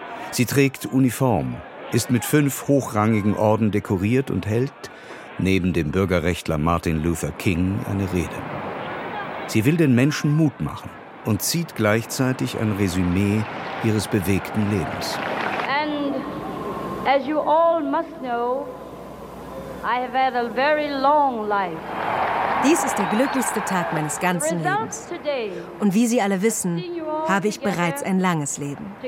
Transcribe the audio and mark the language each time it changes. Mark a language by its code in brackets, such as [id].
[de] Sie trägt Uniform, ist mit 5 hochrangigen Orden dekoriert und hält neben dem Bürgerrechtler Martin Luther King eine Rede. Sie will den Menschen Mut machen und zieht gleichzeitig ein Resümee ihres bewegten Lebens. [en] And as you all must know, I have had a very long life. [de] Dies ist der glücklichste Tag meines ganzen Lebens. Und wie Sie alle wissen, habe ich bereits ein langes Leben.